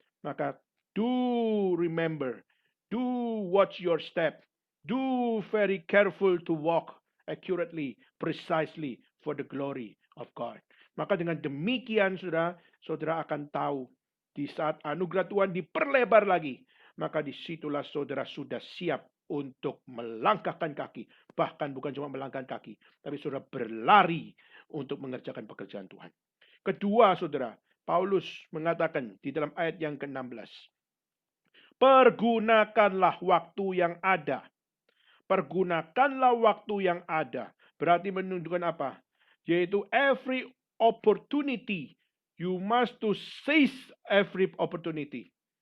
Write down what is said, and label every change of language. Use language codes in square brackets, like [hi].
[id] Maka [en] do remember, do watch your step, do very careful to walk accurately, precisely for the glory of God. [id] Maka dengan demikian saudara akan tahu di saat anugerah Tuhan diperlebar lagi, maka disitulah saudara sudah siap untuk melangkahkan kaki. Bahkan bukan cuma melangkahkan kaki, tapi saudara berlari untuk mengerjakan pekerjaan Tuhan. Kedua, saudara, Paulus mengatakan di dalam ayat yang ke-16, pergunakanlah waktu yang ada. Pergunakanlah waktu yang ada. Berarti menunjukkan apa? Yaitu [en] every opportunity. You must to seize every opportunity.